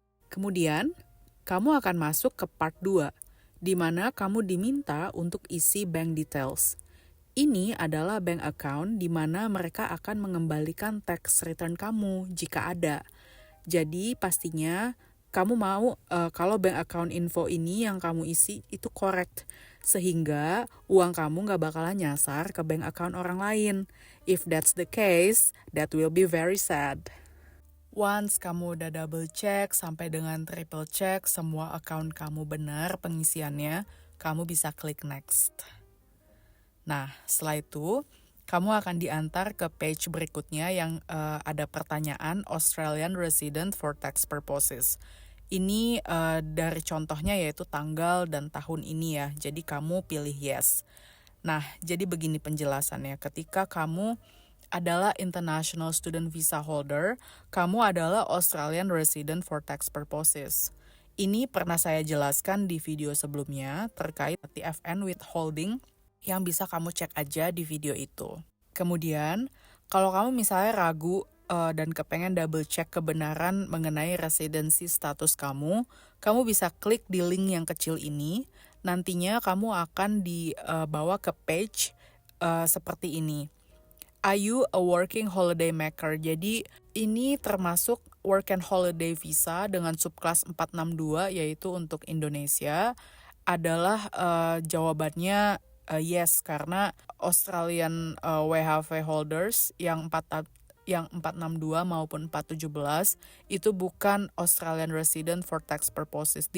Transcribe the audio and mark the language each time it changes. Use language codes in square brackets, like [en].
[id] Kemudian, kamu akan masuk ke part 2, di mana kamu diminta untuk isi bank details. Ini adalah bank account di mana mereka akan mengembalikan tax return kamu jika ada. Jadi pastinya kamu mau kalau bank account info ini yang kamu isi itu correct. Sehingga uang kamu nggak bakalan nyasar ke bank account orang lain. [en] If that's the case, that will be very sad. [id] Once kamu udah double check sampai dengan triple check semua account kamu benar pengisiannya, kamu bisa klik next. Nah, setelah itu kamu akan diantar ke page berikutnya yang ada pertanyaan [en] Australian resident for tax purposes. [id] Ini dari contohnya yaitu tanggal dan tahun ini ya, jadi kamu pilih yes. Nah, jadi begini penjelasannya, ketika kamu adalah international student visa holder, kamu adalah [en] Australian resident for tax purposes. [id] Ini pernah saya jelaskan di video sebelumnya terkait TFN withholding yang bisa kamu cek aja di video itu. Kemudian, kalau kamu misalnya ragu dan kepengen double check kebenaran mengenai residency status kamu bisa klik di link yang kecil ini. Nantinya kamu akan dibawa ke page seperti ini. [en] Are you a working holiday maker? [id] Jadi ini termasuk [en] work and holiday visa [id] dengan subclass 462 yaitu untuk Indonesia adalah jawabannya yes, karena Australian WHV holders yang 462 maupun 417 itu bukan [en] Australian resident for tax purposes.